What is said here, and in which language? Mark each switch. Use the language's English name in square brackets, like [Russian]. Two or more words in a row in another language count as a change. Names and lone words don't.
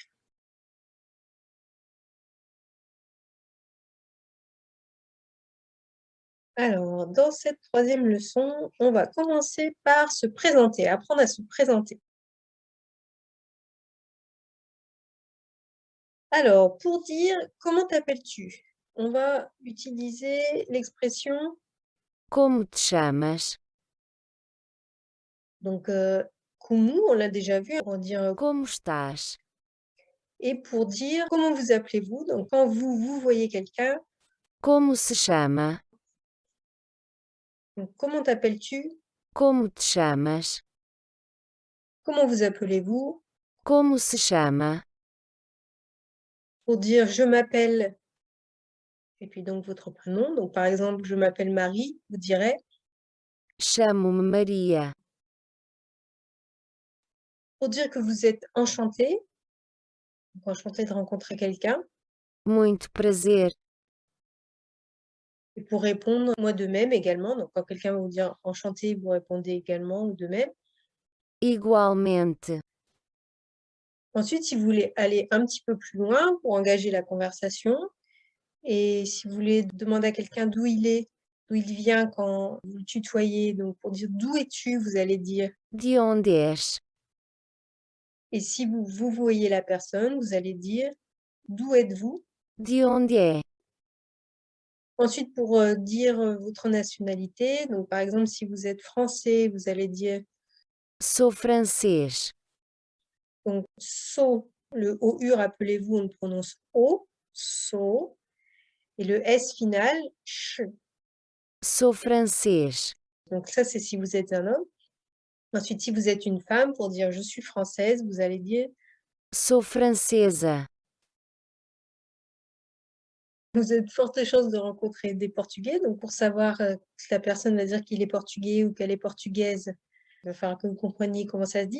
[French] Alors, dans cette troisième leçon, on va commencer par se présenter, apprendre à se présenter. Alors, pour dire comment t'appelles-tu, on va utiliser l'expression [Portuguese] Como te chamas? [French] donc como, on l'a déjà vu, on va dire [Portuguese] Como estás? [French] et pour dire comment vous appelez-vous, donc quand vous voyez quelqu'un, [Portuguese] Como se chama? [French] donc comment t'appelles-tu, [Portuguese] Como te chamas? [French] comment vous appelez-vous, [Portuguese] Como se chama? [French] pour dire je m'appelle et puis donc votre prénom, donc par exemple je m'appelle Marie, vous direz [Portuguese] Chamo-me Maria. [French] pour dire que vous êtes enchanté, donc enchanté de rencontrer quelqu'un. [Portuguese] Muito prazer. [French] Et pour répondre, moi de même également. Donc, quand quelqu'un va vous dire enchanté, vous répondez également ou de même. [Portuguese] Igualmente. [French] Ensuite, si vous voulez aller un petit peu plus loin pour engager la conversation, et si vous voulez demander à quelqu'un d'où il est, d'où il vient quand vous le tutoyez, donc pour dire d'où es-tu, vous allez dire. [Portuguese] De onde és? [French] Et si vous voyez la personne, vous allez dire d'où êtes-vous. [Portuguese] De onde é? [French] Ensuite, pour dire votre nationalité, donc par exemple, si vous êtes français, vous allez dire [Portuguese] Sou francês. [French] donc so, le OU, rappelez-vous, on le prononce O, so, et le S final, ch. [Portuguese] Sou francês. [French] Donc ça, c'est si vous êtes un homme. Ensuite, si vous êtes une femme, pour dire je suis française, vous allez dire [Portuguese] Sou francesa. [French] vous avez de fortes chances de rencontrer des Portugais. Donc pour savoir si la personne va dire qu'il est portugais ou qu'elle est portugaise, il va falloir que vous compreniez comment ça se dit.